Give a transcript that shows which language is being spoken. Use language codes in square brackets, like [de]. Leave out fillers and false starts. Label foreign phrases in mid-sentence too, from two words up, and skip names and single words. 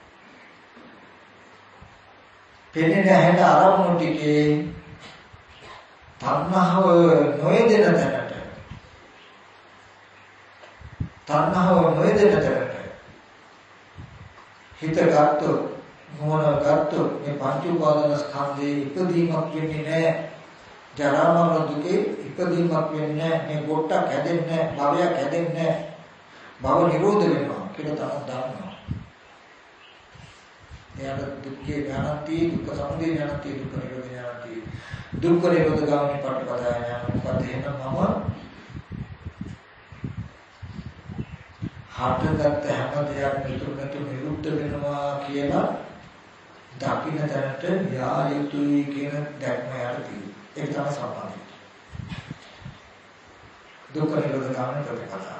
[si] පෙනෙන හැට අරමුණු ටිකේ තණ්හාව නොයදෙන තැනට හිත ගත්තොත් මොන ගත්තොත් මේ පංච උපාදාන ස්කන්ධේ ඉපදීමක් වෙන්නේ නැහැ. ජරා මරණ දුකේ ඉපදීමක් වෙන්නේ නැහැ. මේ කොටක් හැදෙන්නේ නැහැ. භවයක් හැදෙන්නේ නැහැ. භව නිරෝධ වෙනවා කියලා තමයි දන්නවා. [pi] එයාට දුක්ඛේ ඥානති, දුක්ඛ සමුදය ඥානති, දුක්ඛ නිරෝධ ඥානති, දුක්ඛ නිරෝධ ගාමිනී පටිපදාය ඥාන. [si] මොකද එහෙනම් මම හටගත් හැම දෙයක් නිතරම නිරුද්ධ වෙනවා කියලා දකින්න තැනට යා යුතුයි කියන දැක්ම යට තියෙනවා. ඒක තමයි සම්මාදිට්ඨිය. දුක්ඛ නිරෝධ ගාමිනී ප්‍රතිපදාව.